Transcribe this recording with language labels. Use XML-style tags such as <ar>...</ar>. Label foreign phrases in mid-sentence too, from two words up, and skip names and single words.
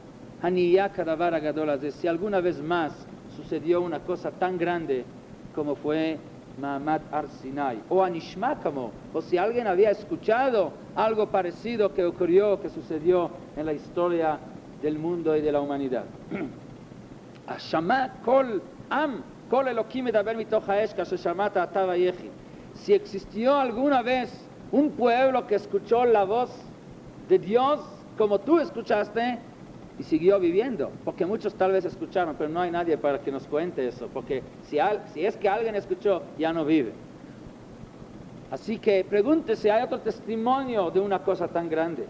<es>si alguna vez más sucedió una cosa tan grande como fue</es> <he>מעמד הר סיני,</he> <es>o Anishmakamo, o si alguien había escuchado algo parecido que ocurrió, que sucedió en la historia del mundo y de la humanidad.</es> <he>השמע קול עם קול אלקים מדבר מתוך האש כאשר שמעת אתה ויחי.</he> <es>Si existió alguna vez un pueblo que escuchó la voz de Dios como tú escuchaste y siguió viviendo, porque muchos tal vez escucharon, pero no hay nadie para que nos cuente eso, porque si es que alguien escuchó, ya no vive. Así que pregunte si hay otro testimonio de una cosa tan grande.</es>